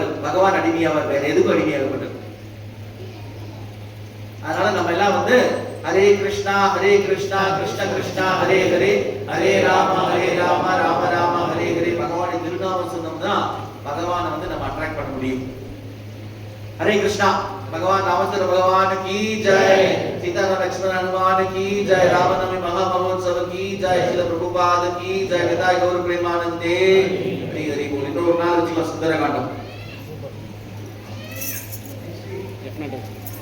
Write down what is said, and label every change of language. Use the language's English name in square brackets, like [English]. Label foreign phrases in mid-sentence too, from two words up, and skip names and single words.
[Tamil] பகவான் அடிமையாவார். வேற எதுக்கும் அடிமையாக மாட்டார். அதனால நம்ம எல்லாம் வந்து ஹரே கிருஷ்ணா கிருஷ்ணா கிருஷ்ணா ஹரே ஹரே ஹரே ராம ராம ராம ஹரே ஹரே பகவானின் திருநாமம் சொன்னோம்னா பகவானை வந்து நம்ம அட்ராக்ட் பண்ண முடியும். ஹரே கிருஷ்ணா. [Hindi] भगवान रामचंद्र भगवान की जय, सीताराम लक्ष्मण हनुमान की जय, रामनवमी महामहोत्सव की जय, श्रील प्रभुपाद की जय, निताय गौर प्रेमानंदे हरि हरि बोल. तो 4 सुंदर कांड.